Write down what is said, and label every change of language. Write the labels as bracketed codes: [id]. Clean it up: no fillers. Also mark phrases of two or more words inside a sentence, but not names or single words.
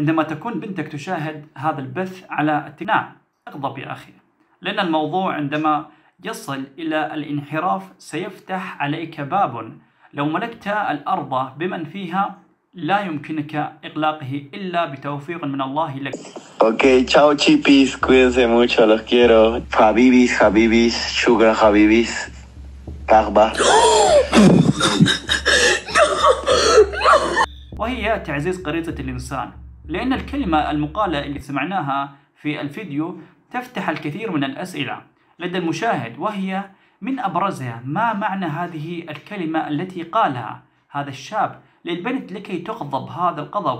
[ar] عندما تكون بنتك تشاهد هذا البث على التيك، نعم اغضب يا أخي، لأن الموضوع عندما يصل إلى الانحراف سيفتح عليك باب لو ملكت الأرض بمن فيها لا يمكنك إغلاقه إلا بتوفيق من الله لك. [es] Ok, chao chipis, cuídense mucho, los quiero. Habibis, habibis, sugar habibis. Tarba. [ar] وهي تعزيز غريزة الإنسان، لأن الكلمة المقالة اللي سمعناها في الفيديو تفتح الكثير من الأسئلة لدى المشاهد، وهي من أبرزها: ما معنى هذه الكلمة التي قالها هذا الشاب للبنت لكي تغضب هذا الغضب؟